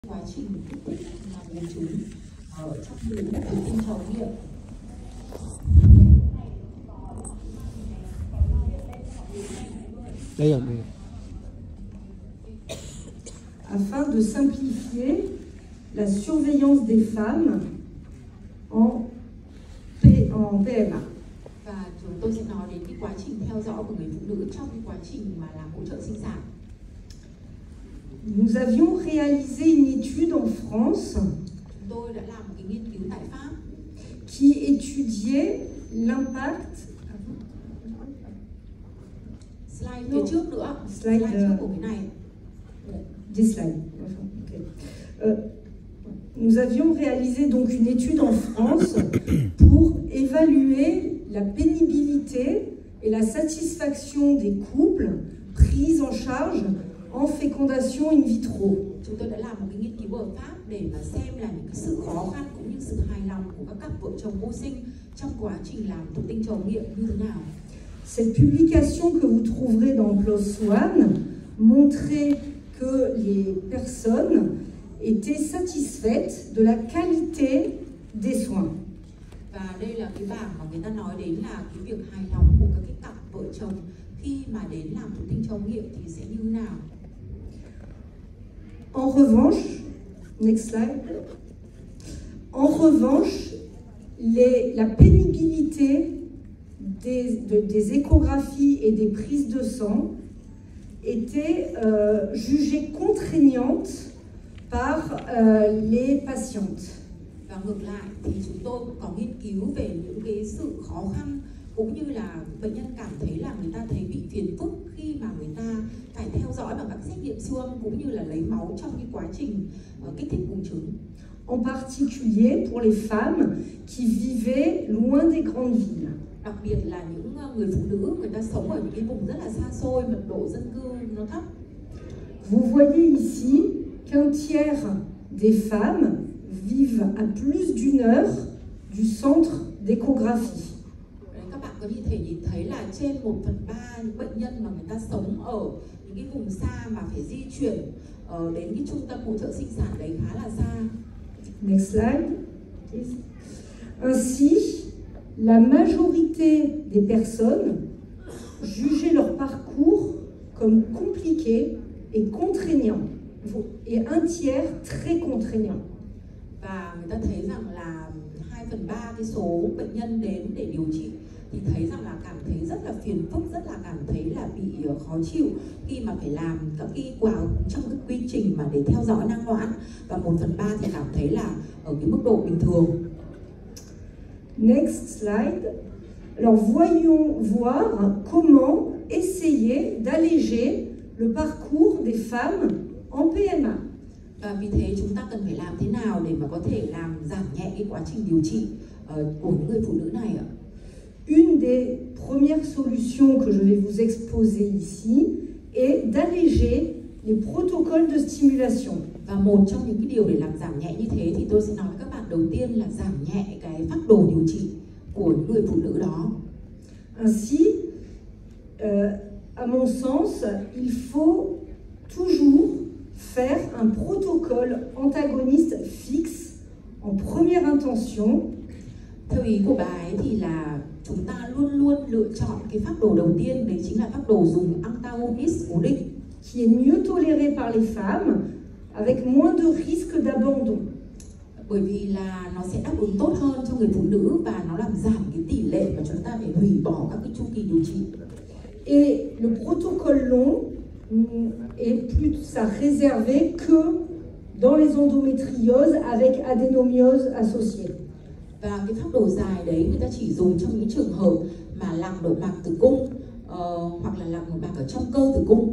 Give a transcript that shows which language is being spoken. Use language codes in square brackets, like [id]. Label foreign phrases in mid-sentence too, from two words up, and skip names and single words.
[vi] quá trình kích thích buồng trứng ở trong lĩnh vực tinh trùng nghiệm. Đây là [fr] afin de simplifier la surveillance des femmes en PMA. [vi] Và chúng tôi sẽ nói đến cái quá trình theo dõi của người phụ nữ trong cái quá trình mà làm hỗ trợ sinh sản. [fr] Nous avions réalisé une étude en France [vi] Chúng tôi đã làm một cái nghiên cứu tại Pháp [fr] qui étudiait l'impact. [vi] Slide phía trước nữa. Slide trước của cái này. [fr] Des slides. Okay. Nous avions réalisé donc une étude en France pour évaluer la pénibilité et la satisfaction des couples pris en charge en fécondation in vitro. [vi] Chúng tôi đã làm một cái nghiên cứu ở Pháp để mà xem là những cái sự khó khăn cũng như sự hài lòng của các cặp vợ chồng vô sinh trong quá trình làm thụ tinh trầu nghiệm như thế nào. [fr] Cette publication que vous trouverez dans PLOS ONE montrait que les personnes étaient satisfaites de la qualité des soins. [vi] Và đây là cái bảng mà người ta nói đến là cái việc hài lòng của các cái cặp vợ chồng khi mà đến làm thụ tinh trầu nghiệm thì sẽ như thế nào. [fr] En revanche, [en] next slide. [fr] En revanche, la pénibilité des échographies et des prises de sang était jugée contraignante par les patientes. [vi] Và ngược lại thì chúng tôi cũng có nghiên cứu về những cái sự khó khăn cũng như là bệnh nhân cảm thấy là người ta thấy bị phiền phức khi mà người ta phải theo dõi bằng các xét nghiệm siêu âm cũng như là lấy máu trong cái quá trình kích thích buồng trứng. [fr] En particulier pour les femmes qui vivaient loin des grandes villes. [vi] Đặc biệt là những người phụ nữ người ta sống ở những cái vùng rất là xa xôi, mật độ dân cư nó thấp. [fr] Vous voyez ici qu'un tiers des femmes vivent à plus d'une heure du centre d'échographie. [vi] Các bạn có thể nhìn thấy là trên 1/3 những bệnh nhân mà người ta sống ở những cái vùng xa mà phải di chuyển đến cái trung tâm hỗ trợ sinh sản đấy khá là xa. [en] Next slide. [fr] Ainsi, la majorité des personnes jugeaient leur parcours comme compliqué et contraignant, et un tiers très contraignant. [vi] Và người ta thấy rằng là 2/3 cái số bệnh nhân đến để điều trị thì thấy rằng là cảm thấy rất là phiền phức, rất là cảm thấy là bị khó chịu khi mà phải làm các cái trong cái quy trình mà để theo dõi nang hoãn, và 1/3 thì cảm thấy là ở cái mức độ bình thường. [en] Next slide. [fr] Alors voyons voir comment essayer d'alléger le parcours des femmes en PMA. [vi] Và vì thế chúng ta cần phải làm thế nào để mà có thể làm giảm nhẹ cái quá trình điều trị của những người phụ nữ này ạ? [fr] Une des premières solutions que je vais vous exposer ici est d'alléger les protocoles de stimulation. [vi] Và một trong những cái điều để làm giảm nhẹ như thế thì tôi sẽ nói với các bạn đầu tiên là giảm nhẹ cái phác đồ điều trị của những người phụ nữ đó. [fr] Ainsi, à mon sens, il faut toujours faire un protocole antagoniste fixe en première intention. [vi] Theo ý của bà ấy thì là chúng ta luôn luôn lựa chọn cái phác đồ đầu tiên, đấy chính là phác đồ dùng antagonist cố định, [fr] qui est mieux toléré par les femmes, avec moins de risque d'abandon. [vi] Bởi vì là nó sẽ đáp ứng tốt hơn cho người phụ nữ và nó làm giảm cái tỷ lệ mà chúng ta phải hủy bỏ các cái chu kỳ điều trị. [fr] Et le protocole long est plus à réserver que dans les endométrioses avec adénomiose associée. [vi] Và cái phác đồ dài đấy người ta chỉ dùng trong những trường hợp mà lạc nội mạc tử cung hoặc là lạc nội mạc ở trong cơ tử cung.